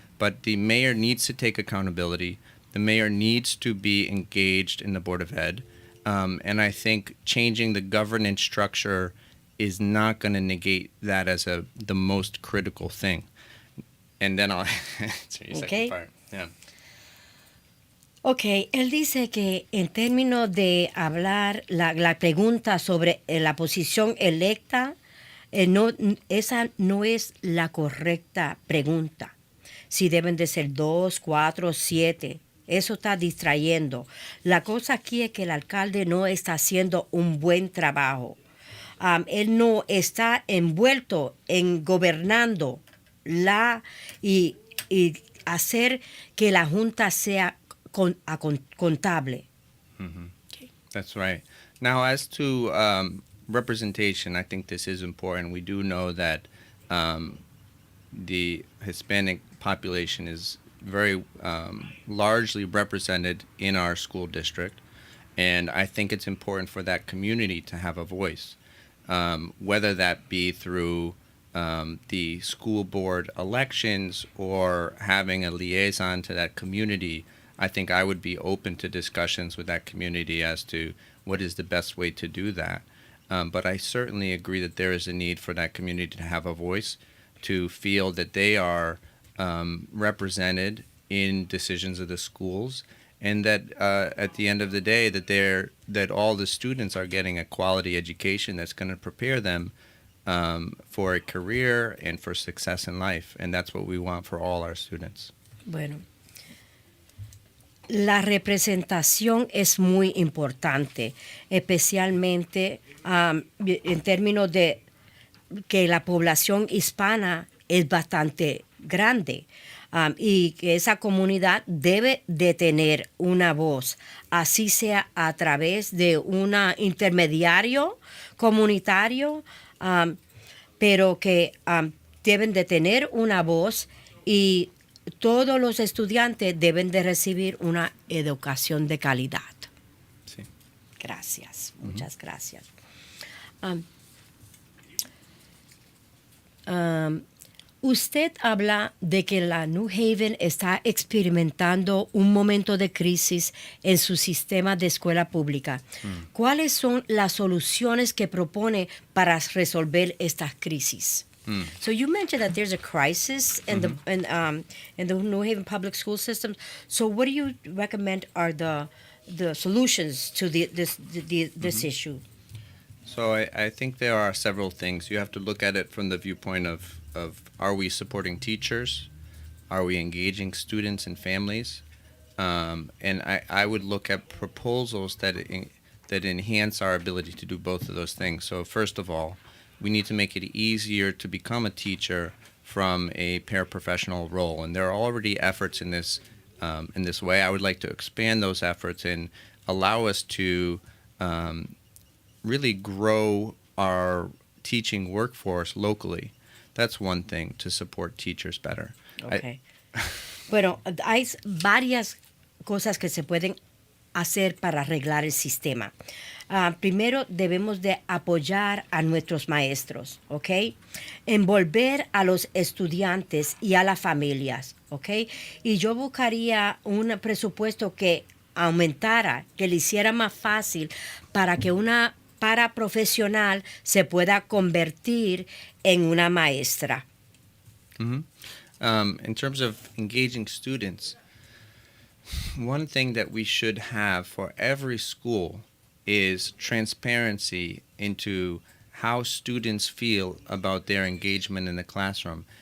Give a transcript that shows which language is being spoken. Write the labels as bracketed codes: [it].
[en] But the mayor needs to take accountability. The mayor needs to be engaged in the Board of Ed. And I think changing the governance structure is not going to negate that as the most critical thing. And then I'll answer your second part. Yeah. [es] Ok, él dice que en términos de hablar, la pregunta sobre la posición electa, esa no es la correcta pregunta. Si deben de ser 2, 4, 7. Eso está distrayendo. La cosa aquí es que el alcalde no está haciendo un buen trabajo. Él no está envuelto en gobernando y hacer que la Junta sea contable. [en] Mm-hmm. Okay. That's right. Now, as to representation, I think this is important. We do know that the Hispanic population is very largely represented in our school district, and I think it's important for that community to have a voice, whether that be through the school board elections or having a liaison to that community. I think I would be open to discussions with that community as to what is the best way to do that. But I certainly agree that there is a need for that community to have a voice, to feel that they are represented in decisions of the schools, and that at the end of the day that all the students are getting a quality education that's going to prepare them for a career and for success in life. And that's what we want for all our students. [es] Bueno, la representación es muy importante, especialmente en términos de que la población hispana es bastante grande, y que esa comunidad debe de tener una voz, así sea a través de un intermediario comunitario, pero que deben de tener una voz, y todos los estudiantes deben de recibir una educación de calidad. Sí. Gracias, muchas gracias. Usted habla de que la New Haven está experimentando un momento de crisis en su sistema de escuela pública. ¿Cuáles son las soluciones que propone para resolver estas crisis? [en] So you mentioned that there's a crisis in the New Haven public school system. So what do you recommend are the solutions to this issue? So I think there are several things. You have to look at it from the viewpoint of are we supporting teachers? Are we engaging students and families? And I would look at proposals that enhance our ability to do both of those things. So first of all, we need to make it easier to become a teacher from a paraprofessional role. And there are already efforts in this way. I would like to expand those efforts and allow us to really grow our teaching workforce locally. That's one thing, to support teachers better. Okay. [es] Bueno, hay varias cosas que se pueden hacer para arreglar el sistema. Primero, debemos de apoyar a nuestros maestros, ¿ok? Envolver a los estudiantes y a las familias, ¿ok? Y yo buscaría un presupuesto que aumentara, que le hiciera más fácil para que una paraprofesional se pueda convertir en una maestra. [en] In terms of engaging students, one thing that we should have for every school is transparency into how students feel about their engagement in the classroom.